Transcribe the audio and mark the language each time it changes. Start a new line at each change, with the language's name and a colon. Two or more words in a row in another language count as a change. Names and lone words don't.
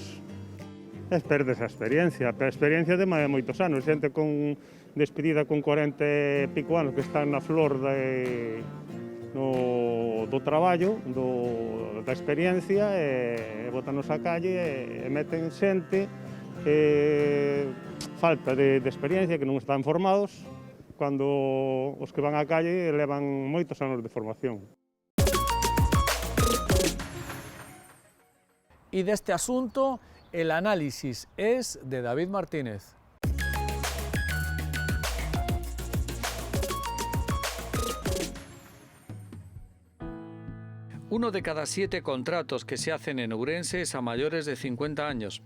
Galician: Perdes a experiencia de moitos anos, xente despedida con 40 e pico anos que están na flor do traballo, da experiencia, e botanos á calle e meten xente falta de experiencia, que non están formados, cando os que van á calle levan moitos anos de formación.
Spanish: Y de este asunto El análisis es de David Martínez. Uno de cada 7 contratos que se hacen en Ourense es a mayores de 50 años.